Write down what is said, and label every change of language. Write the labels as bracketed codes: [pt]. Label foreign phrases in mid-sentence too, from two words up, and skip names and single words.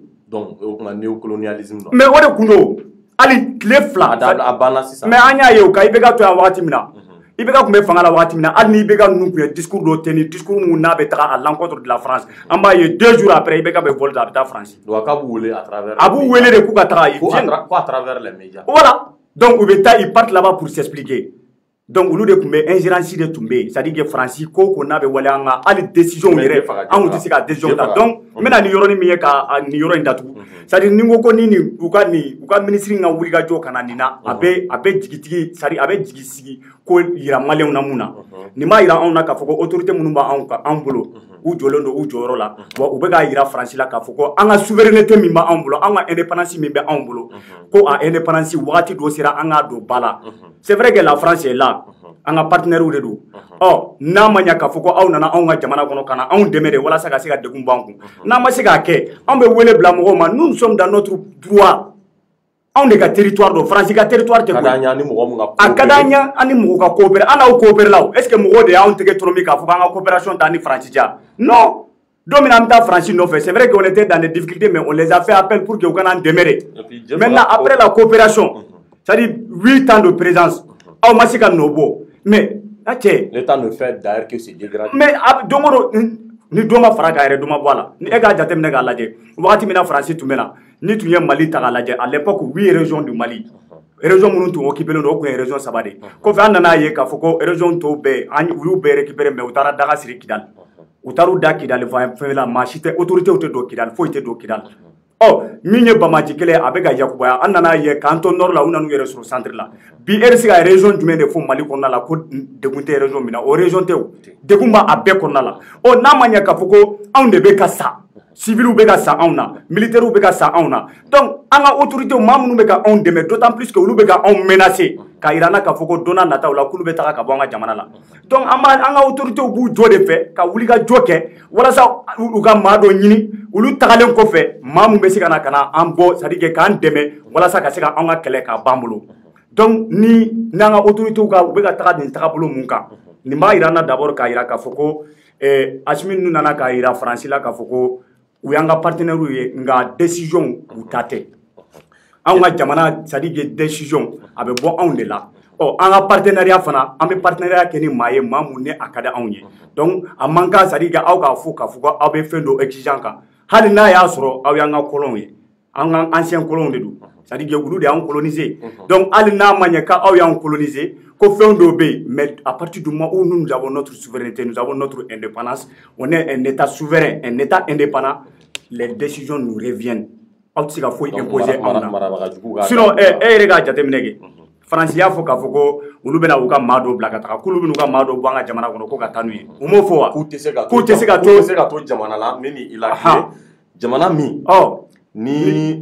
[bm] donc o kuma néocolonialisme mais o de kun do hali tile 2 a banna sisan mais an y'a ye o ka IBK to yan wagati min na IBK kun bɛ fanga la wagati min na hali ni IBK ninnu kun ye discours dɔ tenir discours mun n'a bɛ taga [fr] à l'encontre de la France [bm] an b'a ye [fr] 2 jours après [bm] IBK bɛ vol ta a bɛ taa France donc k'a b'u wele à travers a b'u wele de k'u ka taga [fr] ko à travers les médias voilà donc [bm] u bɛ taa [fr] ils partent là-bas pour s'expliquer donc [bm] olu de tun bɛ ingérence de tun bɛ [fr] c'est à dire que [bm] Faransi ko ko n'a bɛ wale an ka hali décision yɛrɛ an tɛ se ka décision ta donc n bɛna nin yɔrɔnin min ye ka nin yɔrɔ in datugu [fr] c'est à dire [bm] ni n ko ko ni u ka ministre ka wulikajɔ ka na nin na a bɛ jigitigi [fr] c'est à dire [bm] a bɛ jigi sigi ko yira maliyɛnw na mun na nin b'a yira anw na k'a fɔ ko autorité minnu b'an bolo u jɔlen don u jɔyɔrɔ la wa u bɛ k'a yira Faransi la k'a fɔ ko an ka souveraineté min b'an bolo an ka indépendance min bɛ anw bolo ko a indépendance wagati dɔ sera an k'a don ba la [fr] c'est vrai que la France est là [bm] an ka partenaires de don n'a ma ɲɛ k'a fɔ ko aw nana anw ka jamana kɔnɔ ka na anw dɛmɛ de walasa ka se ka degun b'an kun n'a ma se k'a kɛ anw bɛ wele bila mɔgɔw ma [fr] nous sommes dans notre droit [bm] anw de ka territoire don Faransi ka territoire tɛ a ka d'an ɲɛ an ni mɔgɔ ka coopérer an n'aw coopérer la est ce que mɔgɔw de y'anw tɛgɛ tɔrɔmi k'a fɔ k'an ka coopération ta ni Faransi cɛ non don min an bɛ taa Faransi nɔfɛ [fr] c'est vrai qu'on était dans des difficultés mais on les a fait appel pour que [bm] u kana an dɛmɛ de [fr] maintenant après la coopération c'est-à-dire 8 ans de présence [bm] aw ma se ka nɔ bɔ mais [fr] l'État ne fait d'ailleurs que se dégrader [bm] mais don o don ni dɔ ma fara k'a yɛrɛ dɔ ma bɔ a la ni e k'a jateminɛ k'a lajɛ wagati min na Faransi tun bɛ na ni tun ye Mali ta k'a lajɛ [fr] à l'époque 8 régions du Mali [bm] région minnu tun occupé don o tun ye région 3 de kɔfɛ an nana ye k'a fɔ ko région tɔw bɛɛ u y'u bɛɛ récupérer mais u taara daga siri Kidali u taar'u da Kidali fɛn la maa si tɛ autorité tɛ don Kidali foyi tɛ don Kidali min ye Bamaji kelen a bɛ ka yakubaya an nana ye k'an to nord la u nan'u yɛrɛ sɔrɔ centre la bi e bɛ se ka région jumɛn de fɔ Mali kɔnɔna la ko degun tɛ région min na o région tɛ o degun b'a bɛɛ kɔnɔna la n'a ma ɲɛ k'a fɔ ko anw de bɛ ka sa civils bɛ ka sa anw na militaires bɛ ka sa anw na donc an ka autorités maa minnu bɛ ka anw dɛmɛ [fr] d'autant plus que [bm] olu bɛ ka anw menacer k'a yira an na k'a fɔ ko don n'a nataw la k'olu bɛ taga ka bɔ an ka jamana la donc an ka autorités b'u jɔ de fɛ ka wuli ka jɔ kɛ walasa u ka maa dɔ ɲini olu tagalen kɔfɛ maa mun bɛ se ka na an bɔ [fr] c'est à dire [bm] k'an dɛmɛ walasa ka se ka anw ka kɛlɛ k'a ban bolo donc ni n'an ka autorités u bɛ ka taga nin tagabolo mun kan nin b'a yira an na d'abord k'a yira k'a fɔ ko Assimi ninnu nana k'a yira Faransi la k'a fɔ ko u y'an ka partenaires ye nka décision u ta tɛ anw ka jamana [fr] c'est à dire que [bm] décision a bɛ bɔ anw de la an ka partenariat fana an bɛ partenariat kɛ ni maa ye maa mun ni a ka di anw ye donc a man kan [fr] c'est à dire que [bm] aw k'a fɔ k'a fɔ ko aw bɛ fɛn dɔ exigeant kan hali n'a y'a sɔrɔ aw y'an ka colons ye an ka [fr] ancien colons [bm] de don [fr] c'est à dire que [bm] olu de y'anw colonisé donc hali n'a ma ɲɛ k'aw y'anw colonisé ko fɛn dɔw bɛ yen [fr] mais à partir du moment où nous avons notre souveraineté nous avons notre indépendance on est un état souverain un état indépendant les décisions nous reviennent [bm] aw tɛ se ka foyi imposer anw na sinon e yɛrɛ k'a jateminɛ kɛ Faransi y'a fɔ k'a fɔ ko olu bɛna u ka maa dɔw bila ka taga k'olu bɛna u ka maa dɔw bɔ an ka jamana kɔnɔ ko ka taa n'u ye u m'o fɔ wa k'u tɛ se ka to jamana la min ni i la jamana min ni